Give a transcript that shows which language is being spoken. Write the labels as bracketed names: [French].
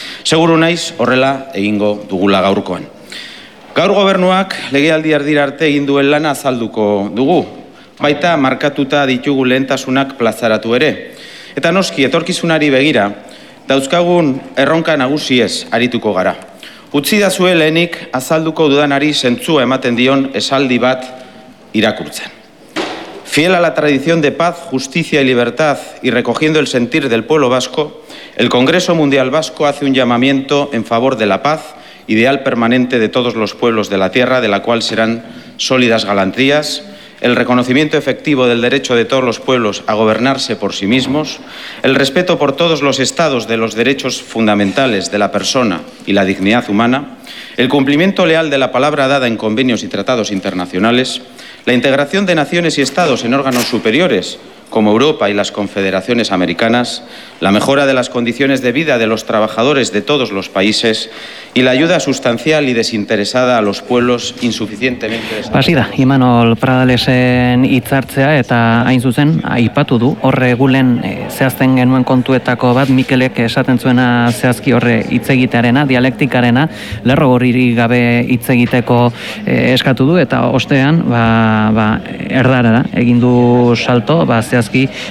[Basque] Seguru naiz horrela egingo dugula gaurkoan. Gaur gobernuak legealdi erdira arte egin duen lana azalduko dugu, baita markatuta ditugu lehentasunak plazaratu ere. Eta noski, etorkizunari begira, dauzkagun erronka nagusiez arituko gara. Utzi dazue lehenik azalduko dudanari zentzua ematen dion esaldi bat irakurtzen. [Spanish] Fiel a la tradición de paz, justicia y libertad y recogiendo el sentir del pueblo vasco, el Congreso Mundial Vasco hace un llamamiento en favor de la paz, ideal permanente de todos los pueblos de la tierra, de la cual serán sólidas garantías, el reconocimiento efectivo del derecho de todos los pueblos a gobernarse por sí mismos, el respeto por todos los estados de los derechos fundamentales de la persona y la dignidad humana, el cumplimiento leal de la palabra dada en convenios y tratados internacionales, la integración de naciones y estados en órganos superiores, como Europa y las confederaciones americanas, la mejora de las condiciones de vida de los trabajadores de todos los países y la ayuda sustancial y desinteresada a los pueblos insuficientemente desarrollados. [Basque] Así da, Imanol Pradalesen hitzartzea eta hain zuzen, aipatu du, horre gulen zehazten genuen kontuetako bat, Mikelek esaten zuena zehazki horre hitzegitearena, dialektikarena, lerro horri gabe hitzegiteko eskatu du, eta ostean, erdarara, egindu salto, zehazki